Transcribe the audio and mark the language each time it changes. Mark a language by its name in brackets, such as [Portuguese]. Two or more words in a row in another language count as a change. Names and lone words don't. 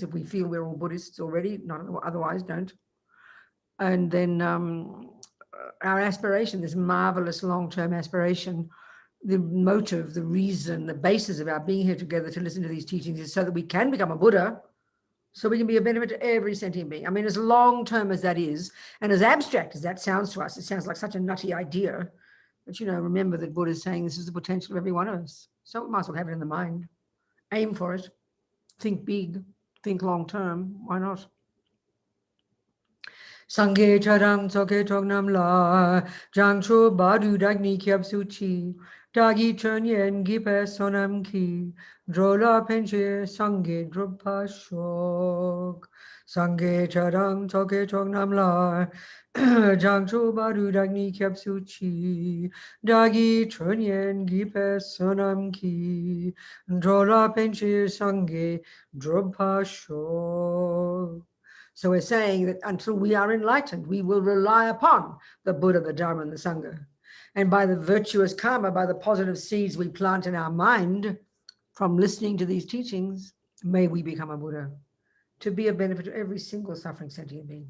[English] If we feel we're all Buddhists already, not otherwise, don't. And then our aspiration, this marvelous long-term aspiration, the motive, the reason, the basis of our being here together to listen to these teachings is so that we can become a Buddha, so we can be a benefit to every sentient being. I mean, as long-term as that is, and as abstract as that sounds to us, it sounds like such a nutty idea. But, remember that Buddha is saying this is the potential of every one of us. So we might as well have it in the mind. Aim for it. Think big. Think long-term. Why not? [Tibetan] སངས་རྒྱས་ཆོས་དང་ཚོགས་ཀྱི་མཆོག་རྣམས་ལ། བྱང་ཆུབ་བར་དུ་བདག་ནི་སྐྱབས་སུ་མཆི། བདག་གི་སྦྱིན་སོགས་བགྱིས་པའི་བསོད་ནམས་ཀྱིས། འགྲོ་ལ་ཕན་ཕྱིར་སངས་རྒྱས་འགྲུབ་པར་ཤོག. སངས་རྒྱས་ཆོས་དང་ཚོགས་ཀྱི་མཆོག་རྣམས་ལ། བྱང་ཆུབ་བར་དུ་བདག་ནི་སྐྱབས་སུ་མཆི། བདག་གི་སྦྱིན་སོགས་བགྱིས་པའི་བསོད་ནམས་ཀྱིས། འགྲོ་ལ་ཕན་ཕྱིར་སངས་རྒྱས་འགྲུབ་པར་ཤོག. [English] So we're saying that until we are enlightened, we will rely upon the Buddha, the Dharma, and the Sangha. And by the virtuous karma, by the positive seeds we plant in our mind from listening to these teachings, may we become a Buddha, to be a benefit to every single suffering sentient being.